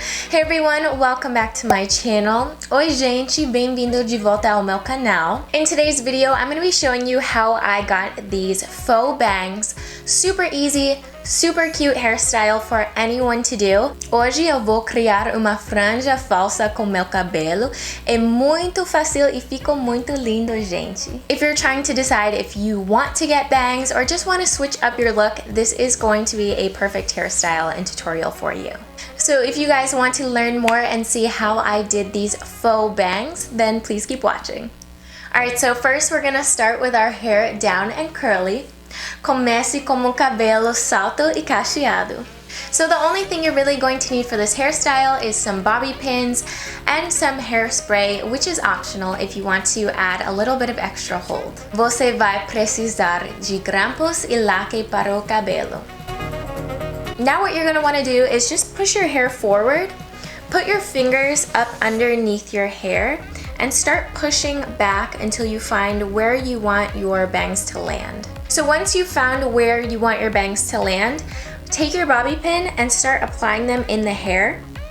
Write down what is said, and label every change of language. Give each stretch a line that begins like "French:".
English: Hey everyone, welcome back to my channel.
Portuguese: Oi gente, bem-vindo de volta ao meu canal.
English: In today's video, I'm going to be showing you how I got these faux bangs. Super easy, super cute hairstyle for anyone to do.
Portuguese: Hoje eu vou criar uma franja falsa com meu cabelo. É muito fácil e ficou muito lindo, gente.
English: If you're trying to decide if you want to get bangs or just want to switch up your look, this is going to be a perfect hairstyle and tutorial for you. So if you guys want to learn more and see how I did these faux bangs, then please keep watching. Alright, so first we're gonna start with our hair down and curly.
Portuguese: Comece com um cabelo salto e cacheado.
English: So the only thing you're really going to need for this hairstyle is some bobby pins and some hairspray, which is optional if you want to add a little bit of extra hold.
Portuguese: Você vai precisar de grampos e laque para o cabelo.
English: Now what you're going to want to do is just push your hair forward, put your fingers up underneath your hair, and start pushing back until you find where you want your bangs to land. So once you've found where you want your bangs to land, take your bobby pin and start applying them in the hair.